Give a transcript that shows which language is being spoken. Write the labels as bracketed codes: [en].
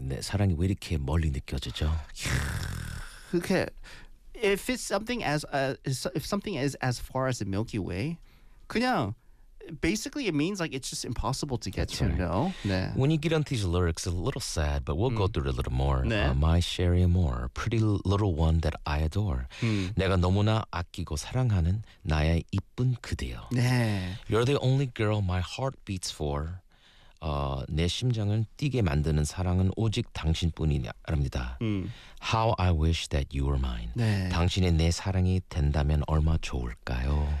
[ko] 내 사랑이 왜 이렇게 멀리 느껴지죠? [en] Okay. If it's something as if something is as far as the Milky Way, 그냥 basically it means like it's just impossible to get That's to, right. no? 네. When you get into these lyrics, a little sad, but we'll go through it a little more. [ko] 네. [en] My Sherry Amour, pretty little one that I adore. [ko] 내가 너무나 아끼고 사랑하는 나의 이쁜 그대여. 네. [en] You're the only girl my heart beats for. [ko] 내 심장을 뛰게 만드는 사랑은 오직 당신뿐이랍니다. [en] How I wish that you were mine. [ko] 네. 당신이 내 사랑이 된다면 얼마 좋을까요?